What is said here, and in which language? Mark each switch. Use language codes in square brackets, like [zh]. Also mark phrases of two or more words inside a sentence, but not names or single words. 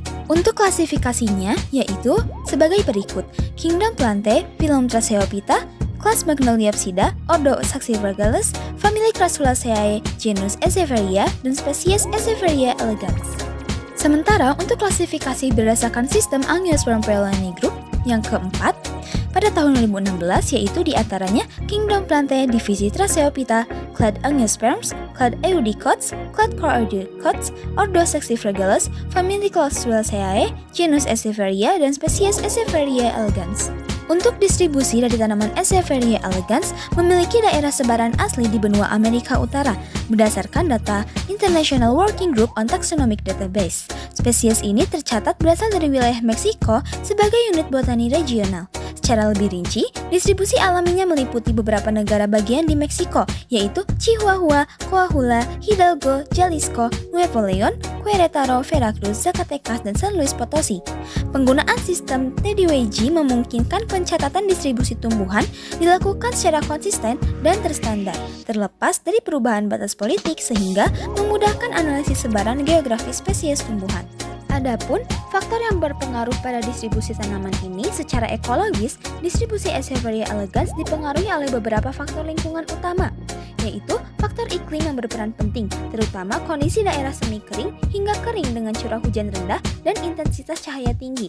[id] Untuk klasifikasinya yaitu sebagai berikut: Kingdom Plantae, phylum Tracheophyta, kelas Magnoliopsida, ordo Saxifragiles, famili Crassulaceae, genus Echeveria, dan spesies Echeveria elegans. Sementara untuk klasifikasi berdasarkan sistem Angiosperm Phylogeny Group yang keempat, pada tahun 2016 yaitu diantaranya Kingdom Plantae, divisi Tracheophyta, clade Angiosperms, clade Eudicots, clade Coreoidicots, ordo Saxifragiles, famili Crassulaceae, genus Echeveria, dan spesies Echeveria elegans. Untuk distribusi dari tanaman Echeveria elegans memiliki daerah sebaran asli di benua Amerika Utara berdasarkan data International Working Group on Taxonomic Database. Spesies ini tercatat berasal dari wilayah Meksiko sebagai unit botani regional. Secara lebih rinci, distribusi alaminya meliputi beberapa negara bagian di Meksiko, yaitu Chihuahua, Coahuila, Hidalgo, Jalisco, Nuevo León, Querétaro, Veracruz, Zacatecas, dan San Luis Potosí. Penggunaan sistem TDWG memungkinkan pencatatan distribusi tumbuhan dilakukan secara konsisten dan terstandar, terlepas dari perubahan batas politik sehingga memudahkan analisis sebaran geografis spesies tumbuhan. Adapun faktor yang berpengaruh pada distribusi tanaman ini secara ekologis, distribusi Echeveria elegans dipengaruhi oleh beberapa faktor lingkungan utama, yaitu faktor iklim yang berperan penting, terutama kondisi daerah semi kering hingga kering dengan curah hujan rendah dan intensitas cahaya tinggi.